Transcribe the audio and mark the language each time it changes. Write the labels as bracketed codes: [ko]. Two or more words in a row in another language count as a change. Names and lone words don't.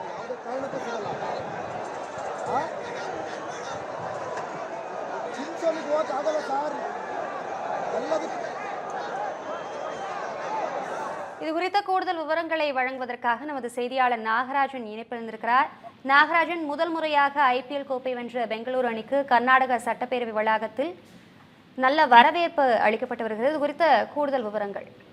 [kn] ಯಾವುದೇ ಕಾರಣಕ್ಕೂ ಸಿಗಲ್ಲ. ಚಿಂಚೋಲಿಗೆ ಹೋಗಕ್ಕೆ ಆಗಲ್ಲ ಸರ್. ಎಲ್ಲದಕ್ಕೂ [ta] இது குறித்த கூடுதல் விவரங்களை வழங்குவதற்காக நமது செய்தியாளர் நாகராஜன் இணைப்பில் இருந்திருக்கிறார். நாகராஜன், முதல் முறையாக ஐபிஎல் கோப்பை வென்ற பெங்களூரு அணிக்கு கர்நாடக சட்டப்பேரவை வளாகத்தில் நல்ல வரவேற்பு அளிக்கப்பட்டு வருகிறது. இது குறித்த கூடுதல் விவரங்கள்.